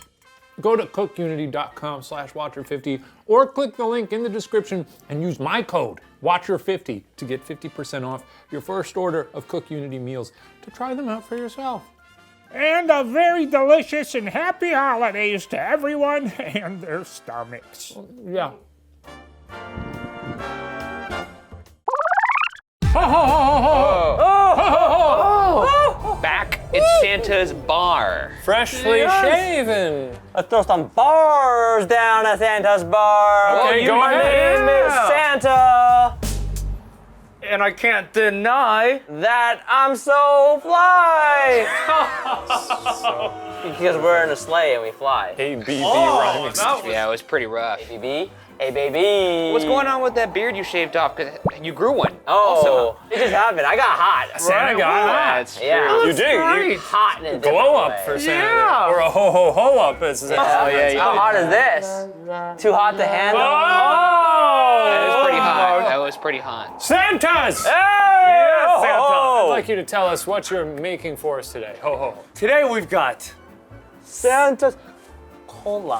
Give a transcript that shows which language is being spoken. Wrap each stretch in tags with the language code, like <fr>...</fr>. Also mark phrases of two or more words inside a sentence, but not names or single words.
<en>Go to cookunity.com/Watcher50 or click the link in the description and use my code Watcher50 to get 50% off your first order of Cook Unity meals to try them out for yourself. And a very delicious and happy holidays to everyone and their stomachs. Yeah. Ho, ho, ho, ho, ho. Oh, ho, ho, ho. Back at Santa's bar. Freshly shaven. Let's throw some bars down at Santa's bar. Okay, go My ahead. name is Santa. And I can't deny That I'm so fly. Because we're in a sleigh and we fly. ABB rhyming. Yeah, it was pretty rough. Hey, baby. Hey, baby. What's going on with that beard you shaved off? 'Cause you grew one. Oh, it just happened. I got hot. Santa got hot. That's true. Yeah. You did. You Hot in a glow different up way. for Santa. Or a ho ho ho up. As Oh, yeah, you How did. hot is this? Too hot to handle? That was pretty hot. That was pretty hot. Santas! Hey! Santa, Oh. I'd like you to tell us what you're making for us today. Ho ho. Today we've got Santa's cola.</en>